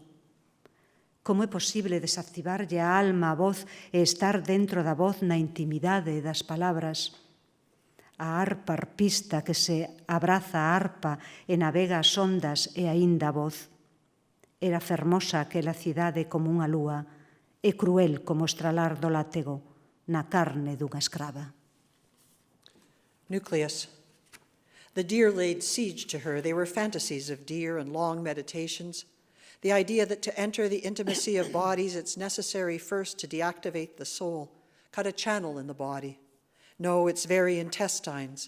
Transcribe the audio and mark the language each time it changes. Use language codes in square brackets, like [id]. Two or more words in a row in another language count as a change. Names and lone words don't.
[gl] Como é posible desactivarlle a alma, a voz, e estar dentro da voz na intimidade das palabras? A arpa arpista que se abraza a arpa e navega as ondas e aínda a voz. Era fermosa aquela cidade como unha lúa e cruel como o estralar do látego na carne dunha escrava. [en] Nucleus. The deer laid siege to her. They were fantasies of deer and long meditations. The idea that to enter the intimacy of bodies, it's necessary first to deactivate the soul, cut a channel in the body. No, its very intestines.